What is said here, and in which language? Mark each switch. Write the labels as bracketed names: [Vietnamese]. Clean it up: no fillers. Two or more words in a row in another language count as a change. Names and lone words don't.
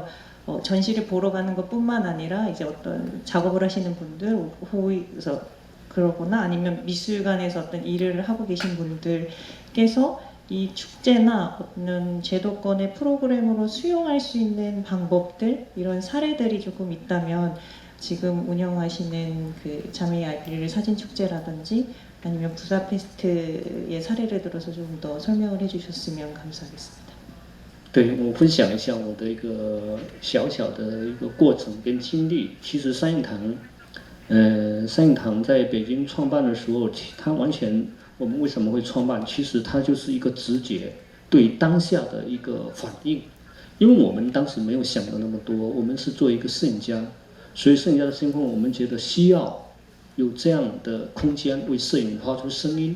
[Korean] 전시를 보러 가는 것뿐만 아니라 이제 어떤 작업을 하시는 분들, 호위에서 그러거나 아니면 미술관에서 어떤 일을 하고 계신 분들께서 이 축제나 어떤 제도권의 프로그램으로 수용할 수 있는 방법들, 이런 사례들이 조금 있다면 지금 운영하시는 그 자메이아빌 사진 축제라든지 아니면 부다페스트의 사례를 들어서 좀 더 설명을 해주셨으면 감사하겠습니다. [Chinese] 对，我分享一下我的一个小小的一个过程跟经历。其实三影堂在北京创办的时候，它完全我们为什么会创办？其实它就是一个直觉对当下的一个反应，因为我们当时没有想的那么多，我们是做一个摄影家，所以摄影家的身份，我们觉得需要有这样的空间为摄影发出声音。